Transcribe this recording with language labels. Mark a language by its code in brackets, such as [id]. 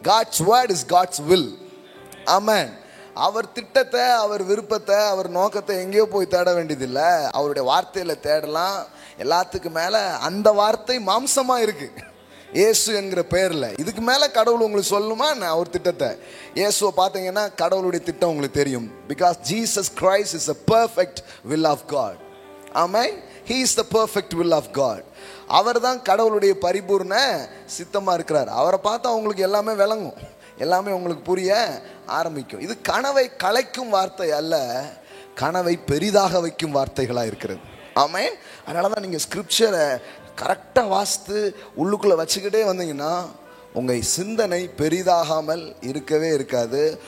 [en] God's word is God's will. [ta] ஆமென். அவர் திட்டத்தை, அவர் விருப்பத்தை, அவர் நோக்கத்தை எங்கேயோ போய் தேட வேண்டியதில்லை, அவருடைய வார்த்தையில தேடலாம். எல்லாத்துக்கும் மேல அந்த வார்த்தை மாம்சமா இருக்கு, இயேசு என்கிற பெயர்ல. இதுக்கு மேல கடவுள் உங்களுக்கு சொல்லணுமா அவர் திட்டத்தை? இயேசுவை பார்த்தீங்கன்னா கடவுளுடைய திட்டம் உங்களுக்கு தெரியும். [en] Because Jesus Christ is a perfect will of God. ஆமென். He is the perfect will of God. [ta] அவர் தான் கடவுளுடைய பரிபூர்ண சித்தமா இருக்கிறார். அவரை பார்த்தா உங்களுக்கு எல்லாமே விளங்கும், எல்லாமே உங்களுக்கு புரிய ஆரம்பிக்கும். இது கனவை கலைக்கும் வார்த்தை அல்ல, கனவை பெரிதாக வைக்கும் வார்த்தைகளா இருக்கிறது. ஆமென். அதனாலதான் நீங்க ஸ்கிரிப்சரை கரெக்டாக வாசித்து உள்ளுக்குள்ளே வச்சுக்கிட்டே வந்தீங்கன்னா உங்கள் சிந்தனை பெரிதாகாமல் இருக்கவே இருக்காது.